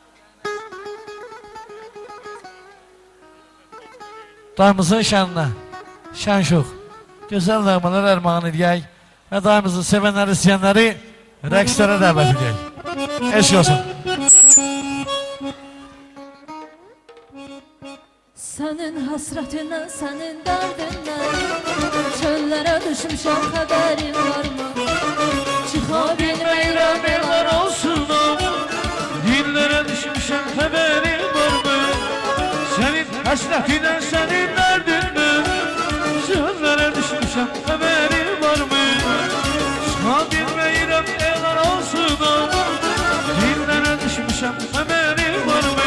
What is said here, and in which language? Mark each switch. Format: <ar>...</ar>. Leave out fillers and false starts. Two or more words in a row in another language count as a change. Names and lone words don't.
<az>Dayımızın şəninə, şən şux, gözəl nəğmələr ərmağan edək və dayımızı sevənləri, istəyənləri rəqslərə dəvət edək. Eşq olsun. Sənin həsrətindən, sənin dərdindən çöllərə düşmüşəm, xəbərin varmı? Çıxıb Çıxa bilməyirəm</az> <tr>Neler olsun dillere düşmüşem haberin var mı? Senin hasretinden senin derdinden sözlere düşmüşem haberin var mı?</tr> <az>Çıxa bilməyirəm</az> <tr>neler olsun dillere düşmüşem haberin var mı?</tr>